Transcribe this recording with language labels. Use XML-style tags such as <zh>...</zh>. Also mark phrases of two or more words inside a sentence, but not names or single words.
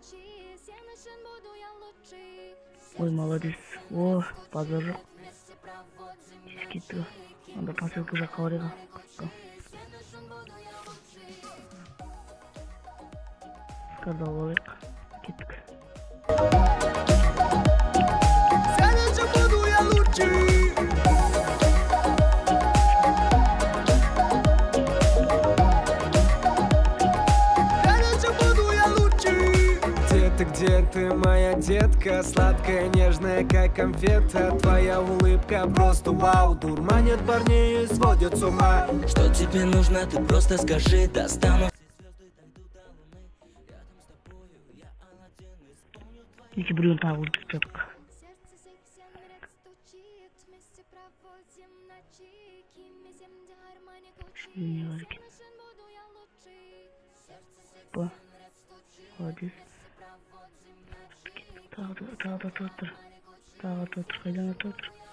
<ru>Ой, молодец.</ru> <kk>О, базар жоқ. Тез кеттік. Анда поселка жаққа барайық. Скарды алып алайық. Кеттік.</kk> <ru>Где ты, моя детка, сладкая, нежная, как конфета. Твоя улыбка просто вау, дурманит парней и сводит с ума. Что тебе нужно, ты просто скажи. Достану все звезды, дойду до луны. Рядом с тобою я Аладдин. Исполню твои...</ru> <kk>Неке біреуін тағы өлтіріп жатық. Не бар екен.</kk> <ru>Опа, молодец.</ru> <kk>Тағы да атып отыр. Тағы атып отыр. Қайдан атып отыр?</kk>